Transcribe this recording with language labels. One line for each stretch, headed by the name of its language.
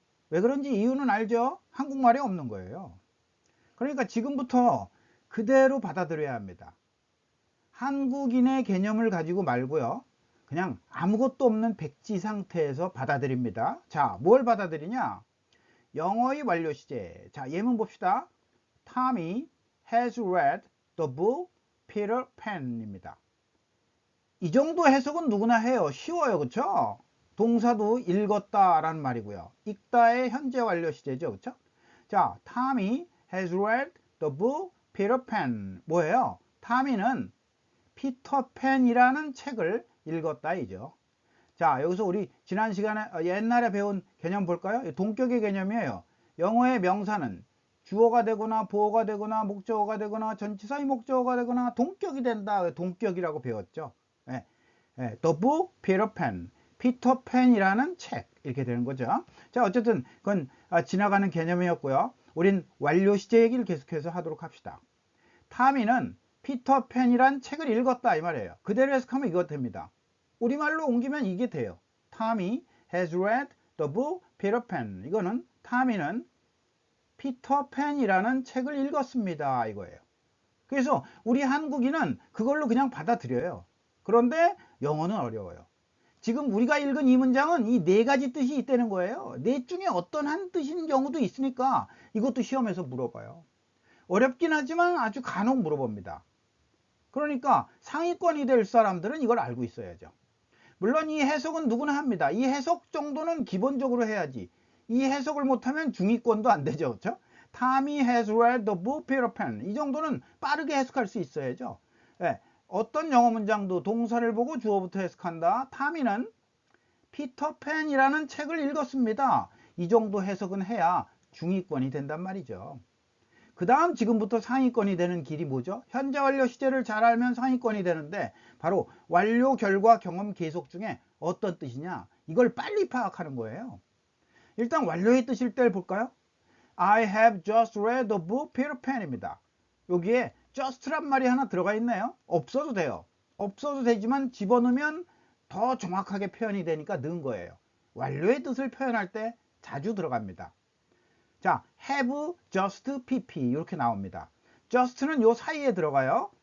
Korean: 왜 그런지 이유는 알죠? 한국말에 없는 거예요. 그러니까 지금부터 그대로 받아들여야 합니다. 한국인의 개념을 가지고 말고요. 그냥 아무것도 없는 백지 상태에서 받아들입니다. 자, 뭘 받아들이냐? 영어의 완료 시제. 자, 예문 봅시다.
English: Tommy has read the book Peter Pan입니다.
Korean: 이 정도 해석은 누구나 해요. 쉬워요. 그쵸? 동사도 읽었다 라는 말이고요. 읽다의 현재 완료 시제죠. 그쵸?
English: 자, Tommy has read the book Peter Pan.
Korean: 뭐예요? 타미는 피터팬이라는 책을 읽었다 이죠. 자, 여기서 우리 지난 시간에 옛날에 배운 개념 볼까요? 동격의 개념이에요. 영어의 명사는 주어가 되거나 보어가 되거나 목적어가 되거나 전치사의 목적어가 되거나 동격이 된다. 동격이라고 배웠죠. 예,
English: The book Peter Pan.
Korean: 피터팬이라는 책. 이렇게 되는 거죠. 자, 어쨌든 그건 지나가는 개념이었고요. 우린 완료 시제 얘기를 계속해서 하도록 합시다. 타미는 피터팬이란 책을 읽었다 이 말이에요. 그대로 해석하면 이거 됩니다. 우리말로 옮기면 이게 돼요.
English: Tommy has read the book Peter Pan.
Korean: 이거는 타미는 피터팬이라는 책을 읽었습니다 이거예요. 그래서 우리 한국인은 그걸로 그냥 받아들여요. 그런데 영어는 어려워요. 지금 우리가 읽은 이 문장은 이 네 가지 뜻이 있다는 거예요. 넷 중에 어떤 한 뜻인 경우도 있으니까 이것도 시험에서 물어봐요. 어렵긴 하지만 아주 간혹 물어봅니다. 그러니까 상위권이 될 사람들은 이걸 알고 있어야죠. 물론 이 해석은 누구나 합니다. 이 해석 정도는 기본적으로 해야지. 이 해석을 못하면 중위권도 안 되죠. 그렇죠?
English: Tommy has read the book Peter Pan.
Korean: 이 정도는 빠르게 해석할 수 있어야죠. 예, 어떤 영어 문장도 동사를 보고 주어부터 해석한다. 타미는 피터팬이라는 책을 읽었습니다. 이 정도 해석은 해야 중위권이 된단 말이죠. 그 다음 지금부터 상위권이 되는 길이 뭐죠? 현재 완료 시제를 잘 알면 상위권이 되는데 바로 완료, 결과, 경험, 계속 중에 어떤 뜻이냐? 이걸 빨리 파악하는 거예요. 일단 완료의 뜻일 때를 볼까요?
English: I have just read the book Peter Pan입니다.
Korean: 여기에 just란 말이 하나 들어가 있네요. 없어도 돼요. 없어도 되지만 집어넣으면 더 정확하게 표현이 되니까 넣은 거예요. 완료의 뜻을 표현할 때 자주 들어갑니다. 자, have just pp 이렇게 나옵니다. just는 요 사이에 들어가요.